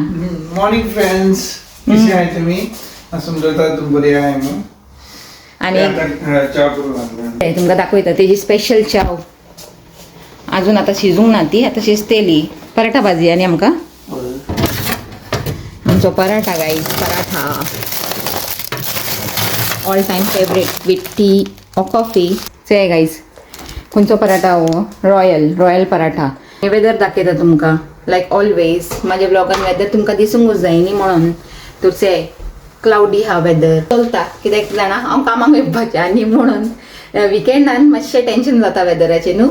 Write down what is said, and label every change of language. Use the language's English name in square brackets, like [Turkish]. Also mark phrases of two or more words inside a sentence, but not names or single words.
[English] morning friends, [Marathi] कशी आहे तुम्ही? समजता तुम्ही बरी आहे मग. आणि चहा करू लागला. [Konkani] तुमकां दाखयता तेजी स्पेशल चाव. अजून आता शिजूंक ना ती, आता शिजतेली. पराठा भाजी आनी आमकां आमचो पराठा गाईज. [English] paratha all time favorite with tea और coffee. say guys [Konkani] खंयचो पराठा हो? रॉयल पराठा. हे वेदर दाखयता तुमकां [English] like always. [Konkani] माझ्या ब्लॉगान वेदर तुमकां दिसूंकूच जाय न्ही म्हणून. तर [English] say cloudy [Konkani] हा वेदर चलता. कित्याक जाणा हांव कामाक येवपाचें आनी म्हणून विकेंडान मातशें टेंशन जाता वेदराचें न्हू.